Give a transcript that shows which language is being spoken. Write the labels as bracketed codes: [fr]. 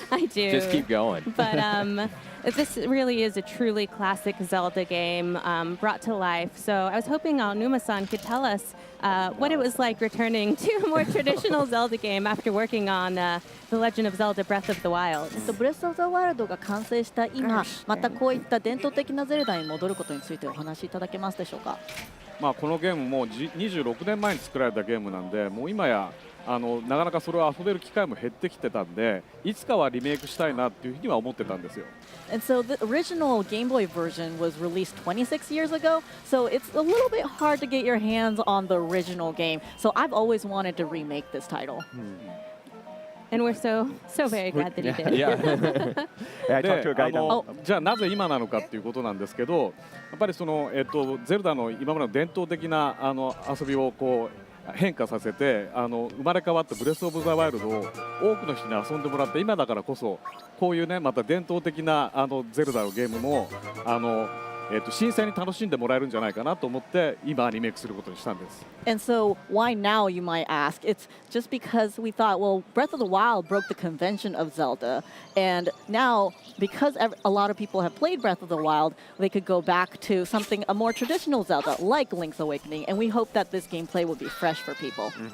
[en] I do. Just keep going. But this really is a truly classic Zelda game brought to life. So I was hoping Aonuma-san could tell us what it was like returning to a more traditional Zelda game after working on The Legend of Zelda Breath of the Wild. [ja] ブレス・オブ・ザ・ワイルドが完成した今、またこういった伝統的なゼルダに戻ることについてお話しいただけますでしょうか。このゲームも26年前に作られたゲームなんで、もう今やなかなかそれを遊べる機会も減ってきてたんで、いつかはリメイクしたいなっていうふうには思ってたんですよ。 [en] And so the original Game Boy version was released 26 years ago, so it's a little bit hard to get your hands on the original game. So I've always wanted to remake this title. And we're so very glad that he did. Yeah. I talked to a guy now. [ja] じゃあなぜ今なのかっていうことなんですけど、やっぱりそのゼルダの今までの伝統的な遊びをこう変化させて生まれ変わったブレス・オブ・ザ・ワイルドを多くの人に遊んでもらって、今だからこそこういうねまた伝統的なゼルダのゲームも新鮮に楽しんでもらえるんじゃないかなと思って今リメイクすることにしたんです。 [en] And so why now, you might ask? It's just because we thought, well, Breath of the Wild broke the convention of Zelda, and now because a lot of people have played Breath of the Wild, they could go back to something a more traditional Zelda like Link's Awakening, and we hope that this gameplay will be fresh for people.